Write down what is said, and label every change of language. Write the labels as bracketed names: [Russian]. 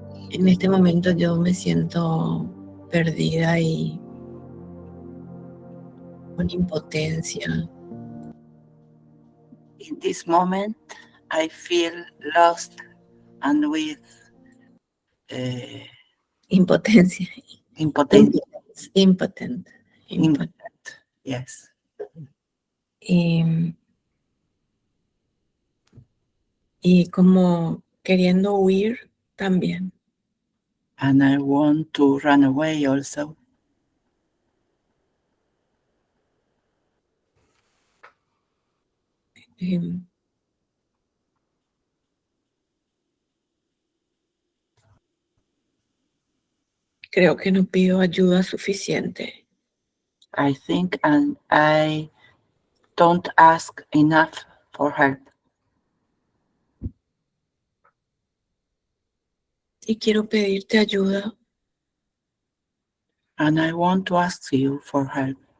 [Spanish] En este momento yo me siento perdida y con impotencia. [English] In this moment, I feel lost and with [Spanish] Impotencia. [English] impotence. Impotent. Yes. [Spanish] Y como queriendo huir también. [English] And I want to run away also. [Spanish] Creo que no pido ayuda suficiente. [English] I think and I don't ask enough for help. [Spanish] Y quiero pedirte ayuda. [English] And I want to ask you for help.